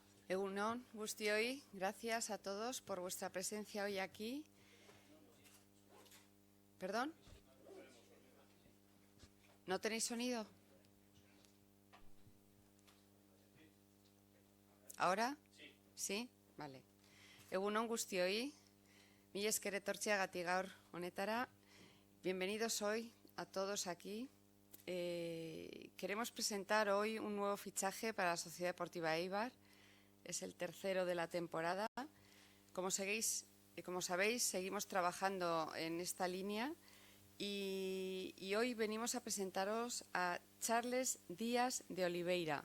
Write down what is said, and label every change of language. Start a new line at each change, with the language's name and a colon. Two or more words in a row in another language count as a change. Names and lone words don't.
Basque: Egunon, guztioi,
Spanish: gracias a todos por vuestra presencia hoy aquí. ¿Perdón? ¿No tenéis sonido? ¿Ahora? Sí. Vale.
Basque: Egunon guztioi, mila esker etortzeagatik gaur honetara.
Spanish: Bienvenidos hoy a todos aquí. Queremos presentar hoy un nuevo fichaje para la Sociedad Deportiva Eibar. Es el tercero de la temporada. Como sabéis, seguimos trabajando en esta línea y hoy venimos a presentaros a Charles Díaz de Oliveira.